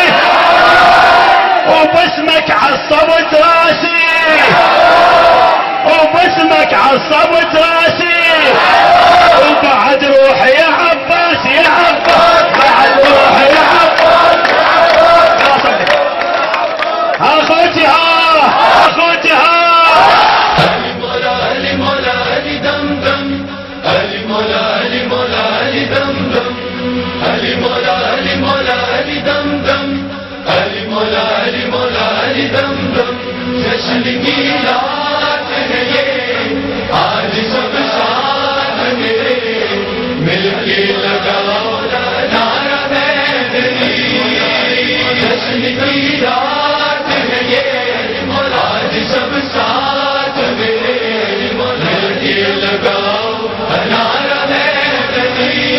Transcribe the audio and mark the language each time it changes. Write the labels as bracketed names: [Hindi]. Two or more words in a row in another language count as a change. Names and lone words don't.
[Arabic] وباسمك عصبت راسي، وباسمك عصبت راسي، وبعد روحي يا عباس يا عباس، بعد روحي يا عباس. اخوتي اخوتي [Urdu] علي مولا علي مولا علي دمدم، علي مولا علي مولا علي دمدم، علي مولا علي مولا علي دمدم، علي مولا علي مولا علي دمدم. جشن کی رات ہے یہ آج سب ساتھ میرے مل کے لگاؤ نعرہ حیدری، جشن کی رات ہے یہ آج سب ساتھ میرے مل کے لگاؤ نعرہ حیدری۔